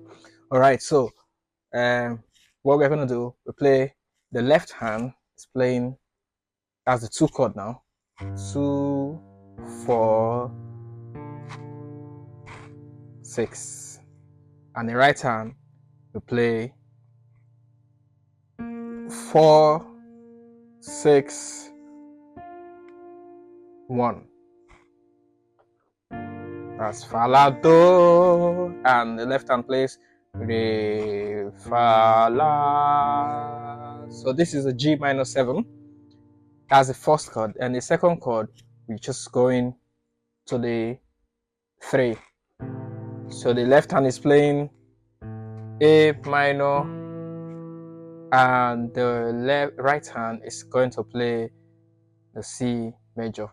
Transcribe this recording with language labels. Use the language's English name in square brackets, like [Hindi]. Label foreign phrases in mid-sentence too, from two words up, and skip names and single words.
[English] All right, so what we're going to do, we play the left hand is playing as the 2 chord now, 2 4 6, and the right hand we play 4 6 1. That's fa la do, and the left hand plays re fa la. So this is a G minor 7. That's the first chord, and the second chord we just going to the 3. So the left hand is playing A minor, and the right hand is going to play the C major.